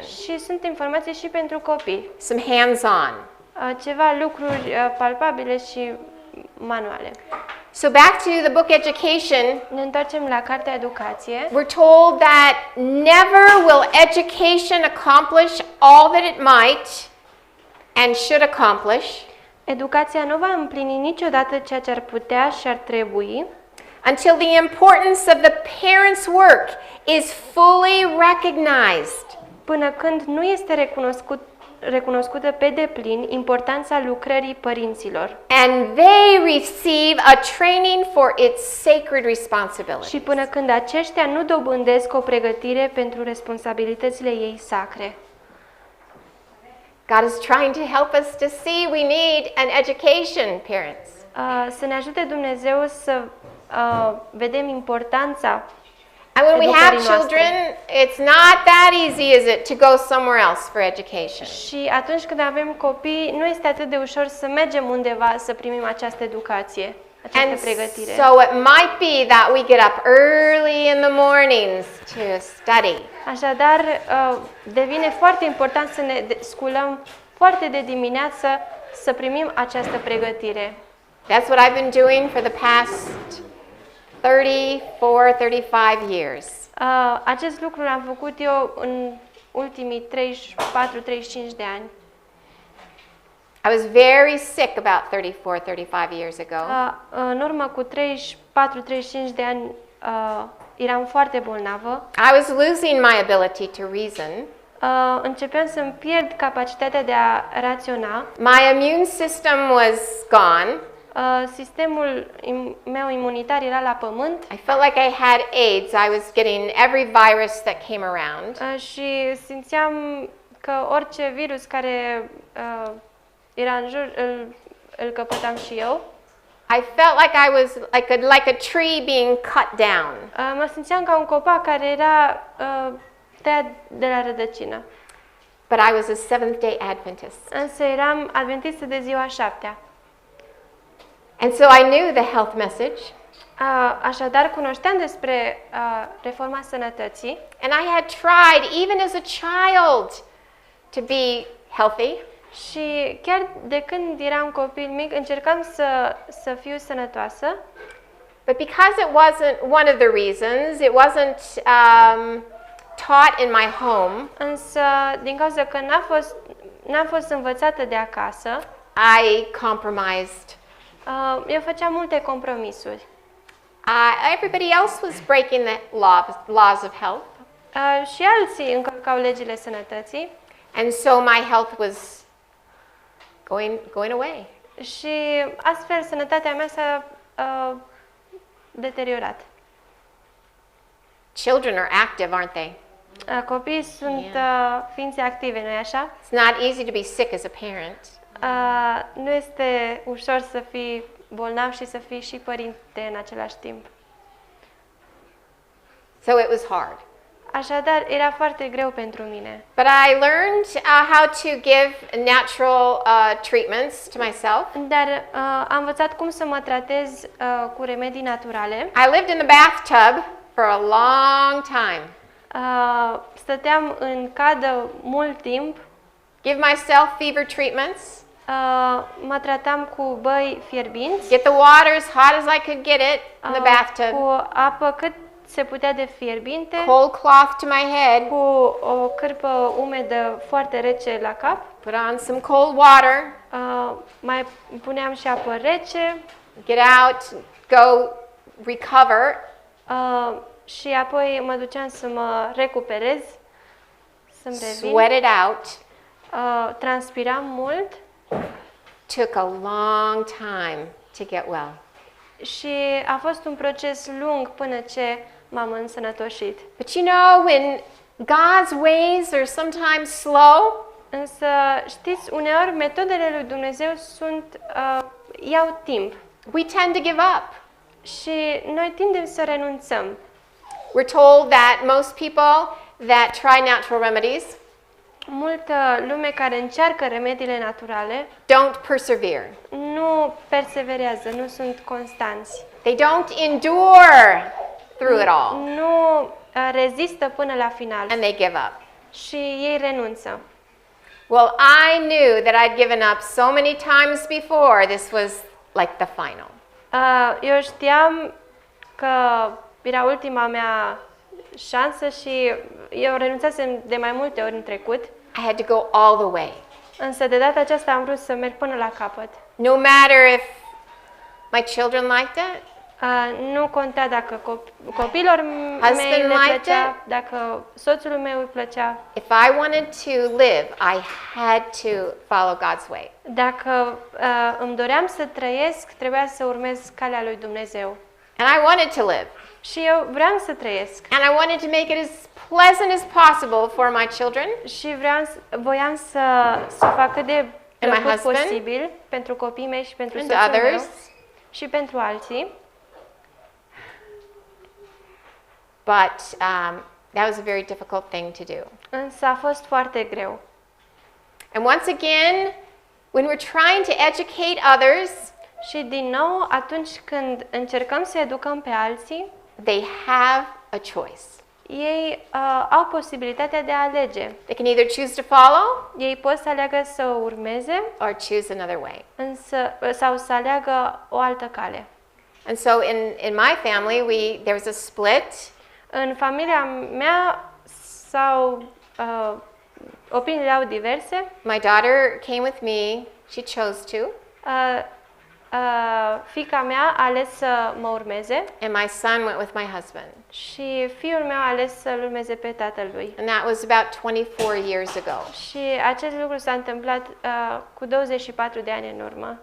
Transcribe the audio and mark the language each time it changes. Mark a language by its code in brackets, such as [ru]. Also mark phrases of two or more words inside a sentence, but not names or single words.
[ro] și sunt informații și pentru copii. [en] Some hands-on. [ro] Ceva lucruri palpabile și manuale. [en] So back to the book Education, [ro] Ne întoarcem la cartea Educație. [en] we're told that never will education accomplish all that it might and should accomplish [ro] Educația nu va împlini niciodată ceea ce ar putea și ar trebui, [en] until the importance of the parent's work is fully recognized. [ro] Până când nu este recunoscută pe deplin importanța lucrării părinților. [en] And they receive a training for its sacred responsibilities. [ro] Și până când aceștia nu dobândesc o pregătire pentru responsabilitățile ei sacre. [en] God is trying to help us to see we need an education, parents. [ro] Să ne ajute Dumnezeu să vedem importanța. [en] And when we have [ro] educării noastre. [en] children, it's not that easy, is it, to go somewhere else for education? [ro] Și atunci când avem copii, nu este atât de ușor să mergem undeva să primim această educație, această [en] And [ro] pregătire. [en] so it might be that we get up early in the mornings to study. [ro] Așadar, devine foarte important să ne sculăm foarte de dimineață să primim această pregătire. [en] That's what I've been doing for the past 35 years. [ro] Acest lucru l-am făcut eu în ultimii 34-35 de ani. [en] I was very sick about 34-35 years ago. [ro] În urmă cu 34-35 de ani eram foarte bolnavă. [en] I was losing my ability to reason. [ro] Începeam să-mi pierd capacitatea de a raționa. [en] My immune system was gone. [ro] Sistemul meu imunitar era la pământ. [en] I felt like I had AIDS. I was getting every virus that came around. [ro] Și simțeam că orice virus care era în jur îl căpătam și eu. [en] I felt like I was like a tree being cut down. [ro] Mă simțeam ca un copac care era tăiat de la rădăcină. [en] But I was a Seventh-day Adventist. [ro] Însă eram adventistă de ziua 7-a. [en] And so I knew the health message. [ro] Așadar, cunoșteam despre reforma sănătății. [en] And I had tried, even as a child, to be healthy. [ro] Și chiar de când eram copil mic, încercam să fiu sănătoasă. [en] But because it wasn't one of the reasons, it wasn't taught in my home. [ro] Însă, din cauza că n-am fost învățată de acasă, [en] I compromised. [ro] Eu făceam multe compromisuri. [en] Everybody else was breaking the laws of health. [ro] Și alții încălcau legile sănătății. [en] And so my health was going away. [ro] Și astfel sănătatea mea s-a deteriorat. [en] Children are active, aren't they? [ro] Copiii sunt ființe active, nu-i așa? [en] It's not easy to be sick as a parent. [ro] Nu este ușor să fii bolnav și să fii și părinte în același timp. [en] So it was hard. [ro] Așadar, era foarte greu pentru mine. [en] But I learned how to give natural treatments to myself. [ro] Dar am învățat cum să mă tratez cu remedii naturale. [en] I lived in the bathtub for a long time. [ro] Stăteam în cadă mult timp. [en] Give myself fever treatments. [ro] Mă tratam cu băi fierbinți. [en] Get the water as hot as I could get it in the bathtub. [ro] Cu apă cât se putea de fierbinte. [en] Cold cloth to my head. [ro] Cu o cârpă umedă foarte rece la cap. [en] Put on some cold water. [ro] Mai puneam și apă rece. [en] Get out, go recover. [ro] Și apoi mă duceam să mă recuperez, să-mi revin. [en] Sweat it out. [ro] Transpiram mult. [en] Took a long time to get well. [ro] Și a fost un proces lung până ce m-am însănătoșit. [en] But you know, when God's ways are sometimes slow, [ro] însă știți, uneori metodele lui Dumnezeu iau timp. [en] We tend to give up. [ro] Și noi tindem să renunțăm. [en] We're told that most people that try natural remedies [ro] multă lume care încearcă remediile naturale [en] don't persevere. [ro] Nu perseverează, nu sunt constanți. [en] They don't endure through it all. [ro] Nu rezistă până la final. [en] And they give up. [ro] Și ei renunță. [en] Well, I knew that I'd given up so many times before. This was like the final. [ro] Eu știam că era ultima mea șansă și eu renunțasem de mai multe ori în trecut. [en] I had to go all the way. [ro] Însă de data aceasta am vrut să merg până la capăt. [en] No matter if my children liked it. [ro] Nu conta dacă copiilor mei [en] Husband [ro] le [en] liked [ro] plăcea, [en] it. [ro] dacă soțului meu îi plăcea. [en] If I wanted to live, I had to follow God's way. [ro] Dacă îmi doream să trăiesc, trebuia să urmez calea lui Dumnezeu. [en] And I wanted to live. [ro] Și eu vreau să trăiesc. [en] And I wanted to make it as pleasant as possible for my children [ro] Și voiam să fac cât de [en] And my [ro] plăcut [en] husband. [ro] posibil pentru copiii mei și pentru [en] and [ro] soțul meu [en] others. [ro] și pentru alții. [en] But that was a very difficult thing to do. [ro] Însă a fost foarte greu. [en] And once again, when we're trying to educate others, [ro] Și din nou, atunci când încercăm să educăm pe alții, [en] they have a choice. [ro] ei au posibilitatea de a alege. [en] They can either choose to follow [ro] Ei pot să aleagă să urmeze [en] or choose another way. [ro] sau să aleagă o altă cale. [en] And so in my family, there was a split. [ro] În familia mea opiniile erau diverse. [en] My daughter came with me. She chose to. [ro] Fiica mea a ales să mă urmeze [en] And my son went with my husband. [ro] și fiul meu a ales să-l urmeze pe tatălui. [en] And that was about 24 years ago. [ro] Și acest lucru s-a întâmplat cu 24 de ani în urmă.